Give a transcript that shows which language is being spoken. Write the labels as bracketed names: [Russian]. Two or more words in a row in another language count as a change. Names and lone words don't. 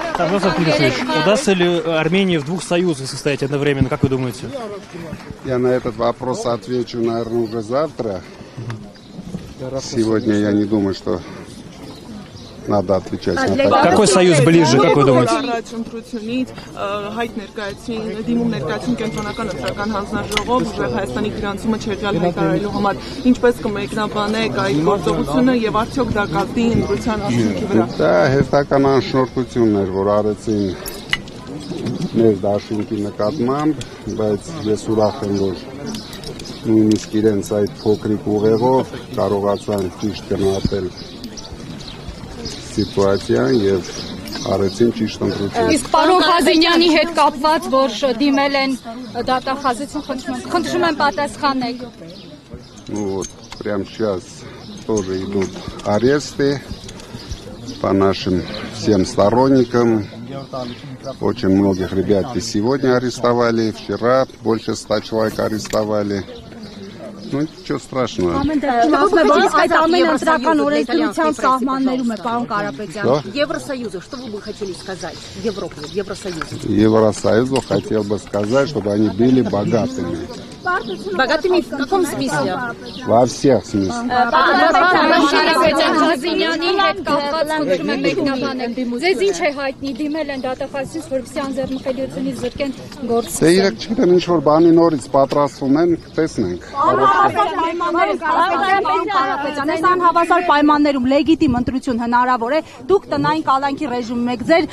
[Russian] Владислав Николаевич, удастся ли Армении в двух союзах состоять одновременно, как вы думаете? Я на этот вопрос отвечу, наверное, уже завтра. Сегодня я не думаю, что надо отвечать на это. Какой союз ближе, как вы думаете? [Armenian] Դա հերթական անշնորհություններ, որ արեցին մեր դաշինքի նկատմամբ, բայց ես ուրախ եմ, որ նույնիսկ իրենց այդ փոքրիկ ուղեղով կարողացան ճիշտ գնահատել սիտուացիան եւ արեցին ճիշտ ընտրություն։ Իսկ պարոն Խազինյանի հետ կապված, որ դիմել են դատախազություն, խնդրում եմ պատասխանեք։ [Russian] Ну вот, прямо сейчас тоже идут аресты по нашим всем сторонникам. Очень многих ребят и сегодня арестовали, вчера больше 100 человек арестовали. Ну, ничего страшного. Евросоюзу, что вы бы хотели сказать Европе, Евросоюзу? Евросоюзу хотел бы сказать, чтобы они были богатыми. Богатыми в каком смысле? Во всех смыслах. [Armenian] Խազինյանի հետ կապված խնդրում եմ մեկնաբանեք։ Ձեզ ինչ է հայտնի դիմել են դատախազից, որպեսզի անձեռնխելիությունից զրկեն գործը։ Դե իրենք չգիտեմ ինչ որ բանի նորից պատրաստվում են, տեսնենք։ Այս անհավասար պայմաններում լեգիտիմ ընտրություն հնարավոր է։ Դուք տնային կալանքի ռեժիմում եք, ձեր